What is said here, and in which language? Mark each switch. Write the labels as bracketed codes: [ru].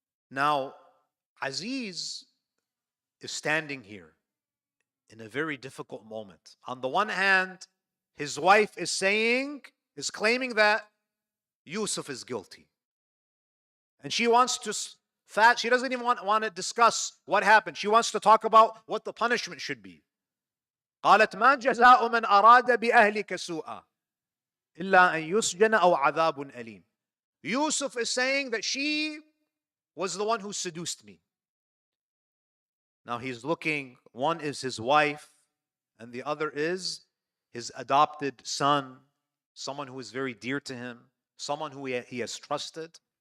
[en] Now, Aziz is standing here in a very difficult moment. On the one hand, his wife is claiming that Yusuf is guilty. And she wants to she doesn't even want to discuss what happened. She wants to talk about what the punishment should be. [ar] قالت ما جزاء من أراد بأهلك سوءا إلا أن يسجن أو عذاب أليم. [en] Yusuf is saying that she was the one who seduced me. Now he's looking, one is his wife, and the other is his adopted son, someone who is very dear to him, someone who he has trusted.